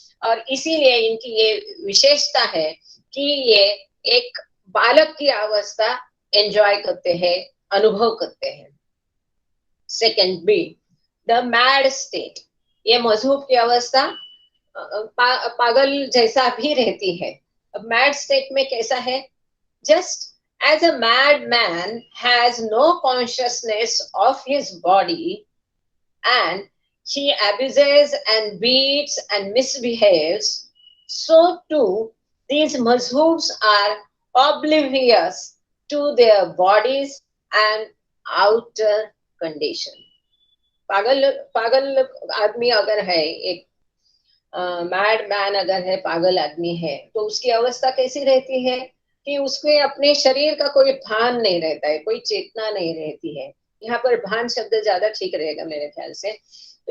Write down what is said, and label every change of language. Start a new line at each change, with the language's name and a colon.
Hindi: और इसीलिए इनकी ये विशेषता है कि ये एक बालक की अवस्था एंजॉय करते हैं, अनुभव करते हैं।
English: Second B, the mad state.
Hindi: ये मजहूब की अवस्था पागल जैसा भी रहती है। मैड स्टेट में कैसा है,
English: Just as a madman has no consciousness of his body and he abuses and beats and misbehaves, so too these mazhubs are oblivious to their bodies and outer condition.
Hindi: पागल आदमी अगर है, एक mad man अगर है, पागल आदमी है, तो उसकी अवस्था कैसी रहती है कि उसके अपने शरीर का कोई भान नहीं रहता है, कोई चेतना नहीं रहती है। यहाँ पर भान शब्द ज्यादा ठीक रहेगा मेरे ख्याल से। तो